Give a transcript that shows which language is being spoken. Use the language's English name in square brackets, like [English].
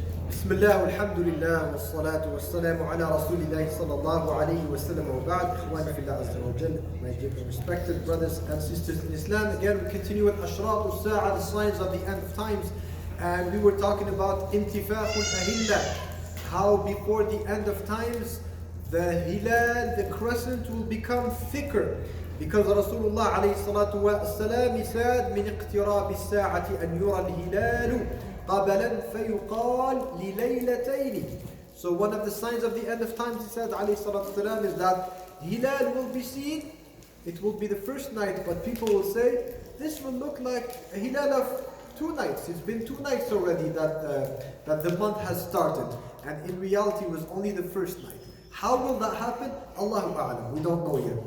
[Arabic] بسم الله والحمد لله والصلاة والسلام على رسول الله صلى الله عليه وسلم وبعد. إخواني في الله عز وجل, [English] my dear respected brothers and sisters in Islam. Again, we continue with Ashrat al-Sa'a, the signs of the end of times. And we were talking about Intifaq al-Ahilla, how before the end of times, the hilal, the crescent will become thicker. Because Rasulullah alayhi salatu wa salam, he said, [Arabic] من اقتراب الساعة أن يرى الهلال قبلا فيقال لليلتين. [English] So one of the signs of the end of times, he said alayhi salatu salam, is that hilal will be seen. It will be the first night, but people will say, this will look like a hilal of 2 nights. It's been 2 nights already that the month has started. And in reality, it was only the first night. How will that happen? Allahu A'lam. We don't know yet.